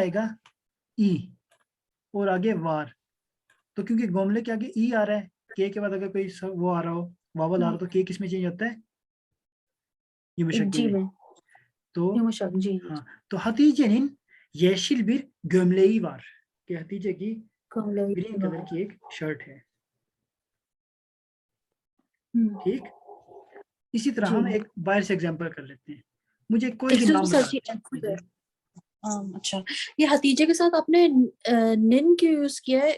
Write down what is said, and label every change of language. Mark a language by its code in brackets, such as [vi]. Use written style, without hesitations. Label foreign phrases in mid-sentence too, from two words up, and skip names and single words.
[hi] क्या आएगा? ई, और आगे वार। तो क्योंकि गोमले के आगे ई आ रहा है, के के बाद अगर कोई वो आ रहा हो, वावल आ रहा हो, तो के किस में चेंज होता है? [tr] यमशक्के [hi] जी में। में तो yumuşak जी जी हाँ, तो [tr] Hatice'nin yeşil bir gömleği var, [hi] कि हतीजे की कमला [en] green color [hi] की एक शर्ट है। ठीक, इसी तरह जी हम एक बाहर से एग्जांपल कर लेते हैं। मुझे कोई भी [en] excuse me [hi] नाम सर बता जी दीजिए। अच्छा ये हतीजे के साथ आपने निन क्यों यूज किया है